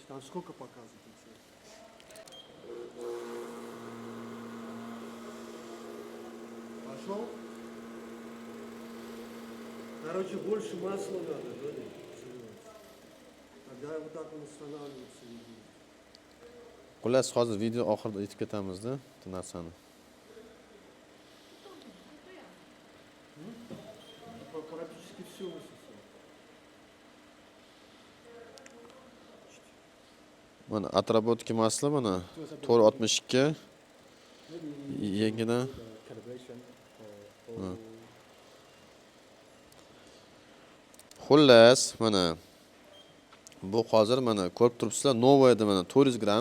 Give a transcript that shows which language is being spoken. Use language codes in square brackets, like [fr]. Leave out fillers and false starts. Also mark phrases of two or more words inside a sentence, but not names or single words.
[ru] Там сколько показывает? Пошел? Короче, больше масла надо, да? Тогда вот так он устанавливается. [uz] Xullas, hozir video oxirida aytib ketamiz-da, bu narsani. [ru] Практически все высосал. [uz] Mana [ru] отработки масла [uz] mana 462 yengina. Xullas, mana bu hozir mana ko'rib turibsizlar, Nova edi mana 400 gram.